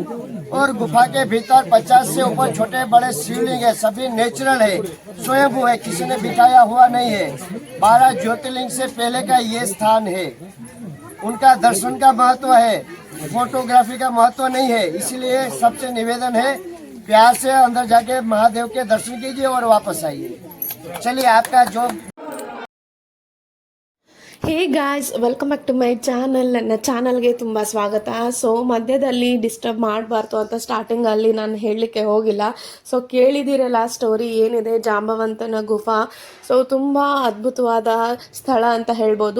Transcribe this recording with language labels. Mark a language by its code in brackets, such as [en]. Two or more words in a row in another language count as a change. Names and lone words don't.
[hi] और गुफा के भीतर 50 से ऊपर छोटे बड़े शिवलिंग है, सभी नेचुरल है, स्वयंभू है, किसी ने बिठाया हुआ नहीं है। 12 ज्योतिर्लिंग से पहले का ये स्थान है। उनका दर्शन का महत्व है, फोटोग्राफी का महत्व नहीं है। इसलिए सबसे निवेदन है प्यार से अंदर जाके महादेव के दर्शन कीजिए और वापस आइए। चलिए आपका जो [en] Hey guys, welcome back to my channel. [kn] ನನ್ನ ಚಾನಲ್ಗೆ ತುಂಬ ಸ್ವಾಗತ. ಸೊ ಮಧ್ಯದಲ್ಲಿ ಡಿಸ್ಟರ್ಬ್ ಮಾಡಬಾರ್ದು ಅಂತ ಸ್ಟಾರ್ಟಿಂಗಲ್ಲಿ ನಾನು ಹೇಳಲಿಕ್ಕೆ ಹೋಗಿಲ್ಲ. ಸೊ ಕೇಳಿದಿರಲ್ಲ ಸ್ಟೋರಿ ಏನಿದೆ ಜಾಂಬವಂತನ ಗುಫಾ. ಸೊ ತುಂಬ ಅದ್ಭುತವಾದ ಸ್ಥಳ ಅಂತ ಹೇಳ್ಬೋದು.